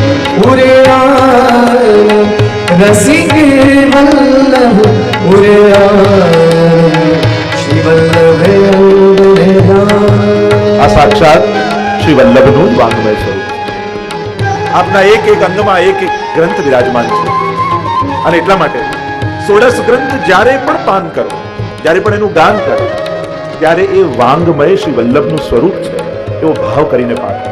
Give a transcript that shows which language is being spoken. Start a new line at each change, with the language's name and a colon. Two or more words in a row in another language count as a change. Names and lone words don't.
Braj: उरयान, रसिक वल्लभ उरयान, श्री वल्लभ अंगन ध्यान.
Gujarati: આ સાક્ષાત શ્રી વલ્લભનું વાંગમય સ્વરૂપ. આપના એક એક અંગમાં એક એક ગ્રંથ વિરાજમાન છે. અને એટલા માટે 16 ગ્રંથ જ્યારે પણ પાન કરો, જ્યારે પણ એનું ગાન કરો, ત્યારે એ વાંગમય શ્રી વલ્લભનું સ્વરૂપ છે એવો ભાવ કરીને પાઠ કરો.